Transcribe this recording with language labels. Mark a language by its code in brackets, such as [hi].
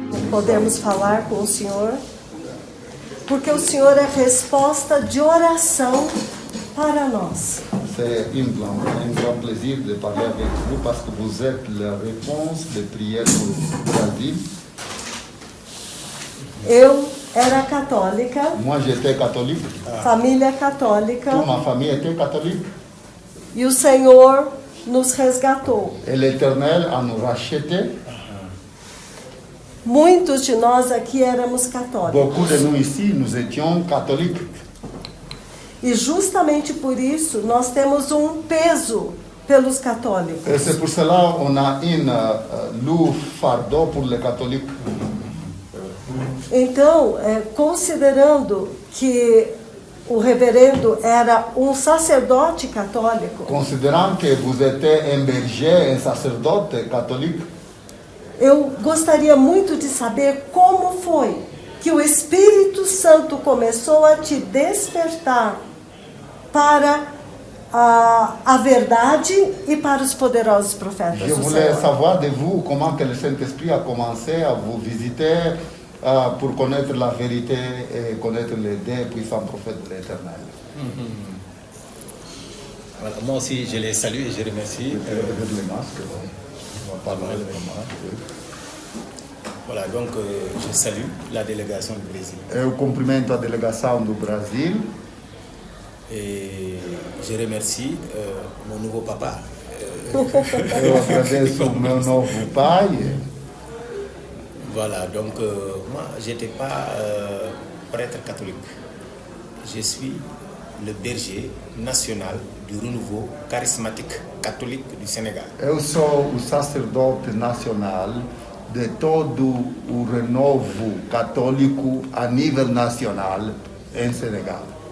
[pt] podemos falar com o Senhor, porque o Senhor é resposta de oração para nós. [fr] C'est un grand plaisir de parler avec vous parce que vous êtes la réponse de prière pour le Brasil. [pt] Eu era católica, [fr] Moi, j'étais catholique. [pt] família católica, [fr] Toute ma famille était catholique. [pt] e o Senhor nos resgatou. [fr] Et l'Éternel a nous racheté. [pt] Muitos de nós aqui éramos católicos. [fr] Beaucoup de nous ici, nous étions catholiques. [pt] E justamente por isso nós temos um peso pelos católicos. [fr] Et c'est pour cela qu'on a une lourd fardeau pour les catholiques. [pt] Então, considerando que o reverendo era um sacerdote católico, [fr] Considérant que vous étiez un berger, un sacerdote catholique, [pt] eu gostaria muito de saber como foi que o Espírito Santo começou a te despertar para a verdade e para os poderosos profetas [fr] je [pt] do [fr] voulais [pt] Senhor. [fr] savoir de vous comment que le Saint-Esprit a commencé à vous visiter pour connaître la vérité et connaître les deux puissants prophètes de l'Éternel. Voilà, moi aussi, je les salue et je remercie. Avec les masques, on va parler vraiment. Voilà, donc je salue la délégation du Brésil. [pt] Eu cumprimento a delegação do Brasil [fr] Et je remercie mon nouveau papa. [pt] eu agradeço o meu novo pai. [fr] Voilà, donc moi, je n'étais pas prêtre catholique. Je suis le berger national du renouveau charismatique catholique du Sénégal. [pt] Eu sou o sacerdote nacional de todo o renovo católico a nível nacional em Senegal.